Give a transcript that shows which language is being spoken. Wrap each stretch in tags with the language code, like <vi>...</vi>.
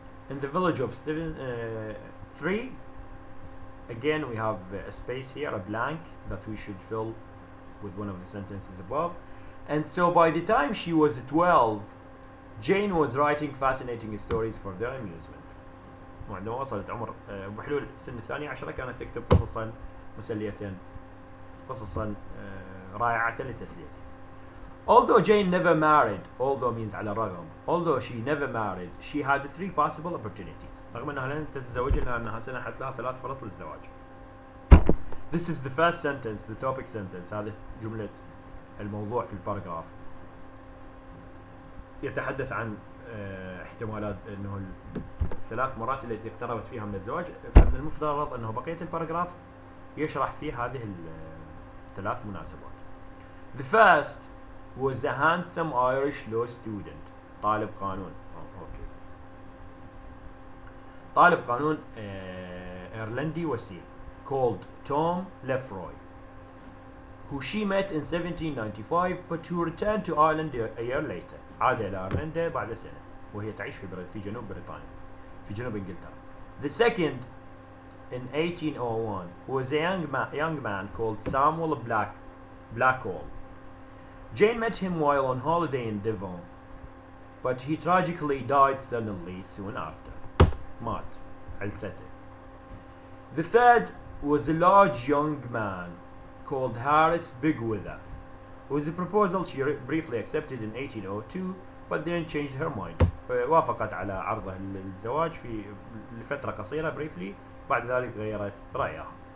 <en>In the village of Steventon 3, again we have a space here, a blank that we should fill with one of the sentences above. And so by the time she was 12, Jane was writing fascinating stories for their amusement.</en> <ar>وعندما وصلت عمر بحلول سن 12 كانت تكتب قصصا مسلية قصصا رائعة لتسليته.</ar> <en>Although Jane never married, although means</en> <ar>على الرغم,</ar> <en>although she never married, she had 3 possible opportunities.</en> <ar>رغم أنها لن تتزوج إلا أنها سنحت لها 3 فرص للزواج.</ar> <en>This is the first sentence, the topic sentence.</en> <ar>هذه جملة الموضوع في الباراجراف. يتحدث عن احتمالات أنه 3 مرات التي اقتربت فيها من الزواج. فمن المفترض أنه بقية الباراجراف يشرح فيه هذه 3 مناسبات.</ar> <en>The first was a handsome Irish law student.</en> <ar>طالب قانون. أوكي. طالب قانون إيرلندي وسيم</ar> <en>called Tom Lefroy, who she met in 1795 but who returned to Ireland a year later.</en> <ar>عاد إلى أيرلندا بعد سنة وهي تعيش في جنوب بريطانيا في جنوب إنجلترا.</ar> <en>The second in 1801 was a young man called Samuel Blackall. Jane met him while on holiday in Devon, but he tragically died suddenly soon after.</en> <ar>مات علسته.</ar> <en>The third was a large young man called Harris Bigwither, whose proposal she briefly accepted in 1802, but then changed her mind.</en> <ar>وافقت على عرضه للزواج في لفترة قصيرة briefly، بعد ذلك غيرت رأيها.</ar>